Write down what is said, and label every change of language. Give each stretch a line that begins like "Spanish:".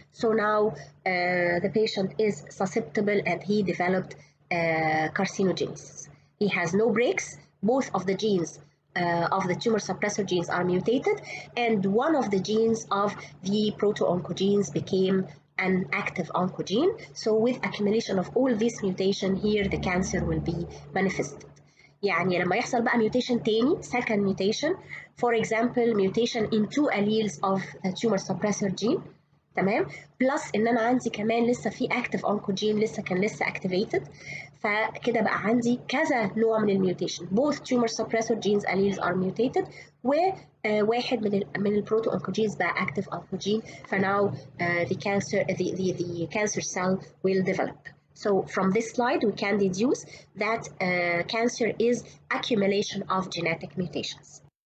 English: So now the patient is susceptible and he developed carcinogenesis. He has no breaks. Both of the genes of the tumor suppressor genes are mutated, and one of the genes of the proto-oncogenes became an active oncogene. So with accumulation of all this mutation here the cancer will be manifested.
Arabic: يعني لما يحصل بقى mutation تاني
English: second mutation, for example mutation in 2 alleles of the tumor suppressor gene,
Arabic: تمام، بلس ان انا عندي كمان لسه في active oncogene لسه activated، فكده بقى عندي كذا نوع من الميوتيشن.
English: both tumor suppressor genes alleles are mutated
Arabic: وواحد من
English: البروتو oncogenes بقى active oncogene.
Arabic: فناو
English: the cancer cell will develop. So from this slide we can deduce that cancer is accumulation of genetic mutations.